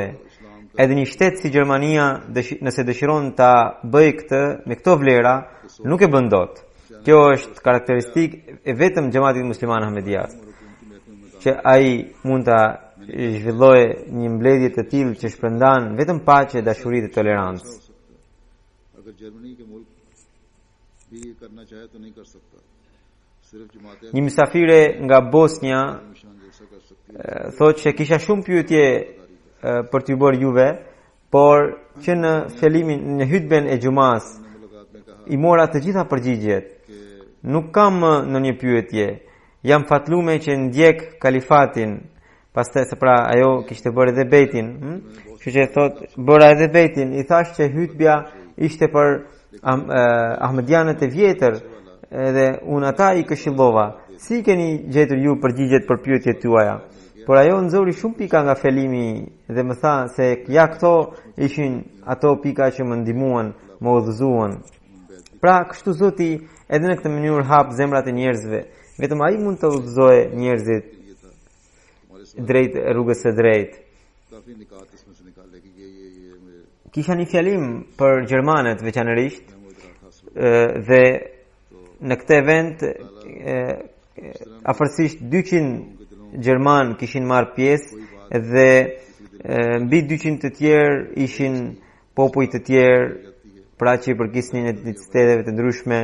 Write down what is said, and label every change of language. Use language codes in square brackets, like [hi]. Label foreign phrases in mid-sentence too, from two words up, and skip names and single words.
[sq] Edhe një shtet si Gjermania, nëse dëshiron ta bëjë këtë me këto vlera, nuk e bën dot. Kjo është karakteristik e vetëm Xhamatit Musliman Ahmediyas, që ai mund ta zhvillojë një mbledhje të tillë që shpërndan vetëm paqe, dashuri dhe tolerancë. [ur] اگر جرمنی کے ملک بھی یہ کرنا چاہے تو نہیں کر سکتا. صرف جماعتیں [sq] Një mysafire nga Bosnia [ur] مشن جیسا کر سکتی ہے. [sq] thotë që kisha shumë pyetje për t'ju bërë juve, por që në fjalimin në hutben e xumas [ur] ملاقات میں کہا [sq] i mora të gjitha përgjigjet. Nuk kam në një pyetje. Jam fatlume që ndjek kalifatin, pastaj se pra ajo kishte bërë edhe bejtin. Kështu që thot bëra edhe bejtin, i thash që hutbja ishte për Ahmedianët e vjetër, edhe unë ata i këshillova. Si keni gjetur ju përgjigjet për pyetjet tuaja? Por ajo nxori shumë pika nga fjalimi dhe më tha se ja këto ishin ato pika që më ndihmuan, më udhëzuan. Pra, kështu Zoti edhe në këtë mënyrë hap zemrat e njerëzve. Vetëm ai mund të udhëzojë njerëzit drejt rrugës së drejtë. [ur] کافی نکات اس میں سے نکالے کہ یہ میرے [sq] Kisha një fjalim për gjermanët veçanërisht dhe në këtë event afërsisht 200 gjerman kishin marrë pjesë dhe mbi 200 të tjerë ishin popuj të tjerë, pra që i përkisnin etniciteve të ndryshme.